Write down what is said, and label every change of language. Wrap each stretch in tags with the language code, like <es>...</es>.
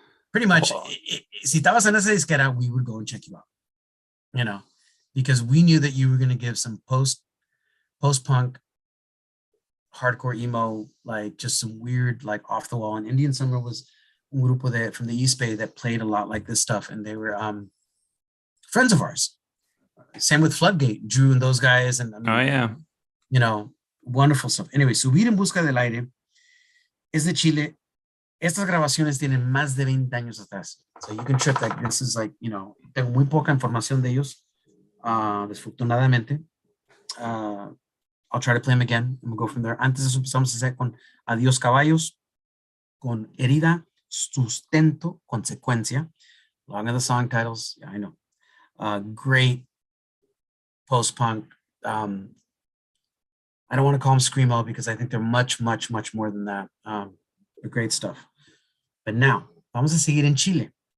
<en>Pretty much,</en> <es>si estabas en esa disquera,</es> <en>we would go and check you out, you know, because we knew that you were going to give some post-punk, hardcore emo, like just some weird, like off the wall. And Indian Summer was</en> <es>un grupo</es> <en>from the East Bay that played a lot like this stuff, and they were friends of ours. Same with Floodgate, Drew and those guys, and I mean, you know, wonderful stuff.</en> <es>Anyway, Subir en busca del aire es de Chile. Estas grabaciones tienen más de 20 años atrás.</es> <en>So you can trip that this is like, you know,</en> <es>tengo muy poca información de ellos, desfortunadamente.</es> <en>I'll try to play them again and we'll go from there.</en> <es>Antes de eso empezamos a hacer con Adiós Caballos, con Herida, Sustento, Consecuencia.</es> <en>Long of the song titles, yeah, I know. Great post-punk. I don't want to call them screamo because I think they're much, much, much more than that. Great stuff. But now,</en> <es>vamos a seguir en Chile.</es>